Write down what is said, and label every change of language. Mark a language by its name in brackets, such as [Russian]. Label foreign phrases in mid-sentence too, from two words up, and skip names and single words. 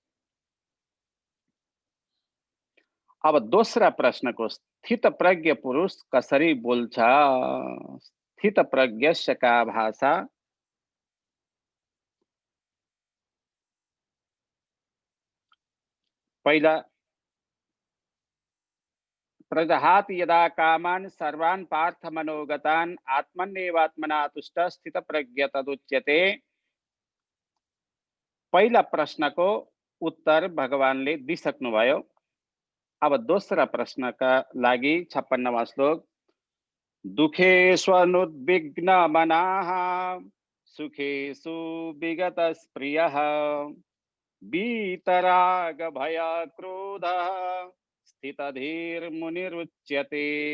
[Nepali] अब दोस्रा प्रश्नको स्थितप्रज्ञ पुरुष कसरी बोल्छ? [Sanskrit] स्थितप्रज्ञस्य का भाषा? पहिला प्रजहाति यदा कामान् सर्वान् पार्थ मनोगतान् आत्मन्येवात्मना तुष्ट स्थितप्रज्ञ तदुच्यते। [Nepali] पहिला प्रश्नको उत्तर भगवानले दिइसक्नुभयो। अब दोस्रा प्रश्नका लागि 56वां श्लोक। [Sanskrit] दुःखेष्वनुद्विग्न मनाः सुखेषु विगतस्पृयः वीतराग भय क्रोधः स्थितधीर्मुनिरुच्यते।